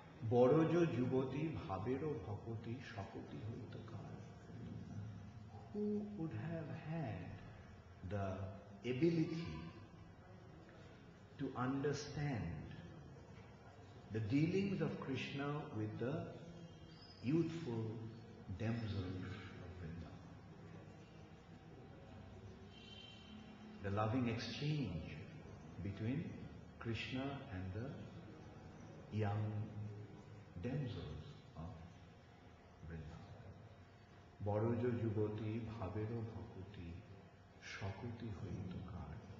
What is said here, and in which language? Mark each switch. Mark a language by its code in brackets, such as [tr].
[bn] বড়জ যুবতী ভাবেরও ভকতি শকতি হইত কার. [en] Who would have had the ability to understand the dealings of Krishna with the youthful damsels of Vrindavan? The loving exchange between Krishna and the young damsels of Vrindavan. [bn] বড়জ যুবতী ভাবেরও ভকতি শকতি হইত কার.